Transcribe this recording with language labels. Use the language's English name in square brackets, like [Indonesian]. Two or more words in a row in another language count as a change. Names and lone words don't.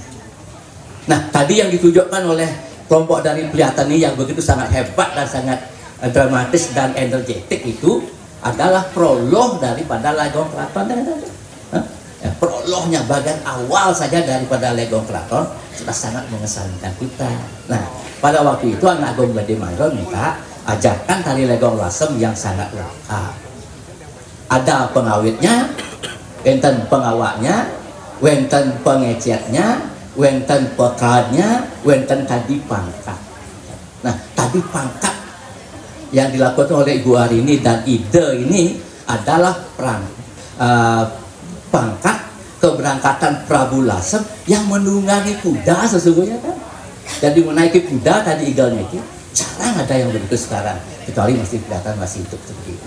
[Indonesian] Nah, tadi yang ditunjukkan oleh kelompok dari Peliatan ini yang begitu sangat hebat dan sangat dramatis dan energetik itu adalah prolog daripada legong keraton. Ya, prolognya bagian awal saja daripada legong keraton sudah sangat mengesankan kita. Nah, pada waktu itu anak agung Gede Mantre minta ajarkan tari legong lasem yang sangat lengkap. [Balinese] Ada pengawitnya, wenten pengawaknya, wenten pengecetnya, wenten pekadnya, wenten tadi pangkat. [Indonesian] Nah, tadi pangkat yang dilakukan oleh Ibu Arini dan ide ini adalah pangkat keberangkatan Prabu Lasem yang menunggangi kuda sesungguhnya kan. Jadi menaiki kuda tadi igalnya itu jarang ada yang begitu sekarang, kecuali masih kelihatan masih hidup seperti itu.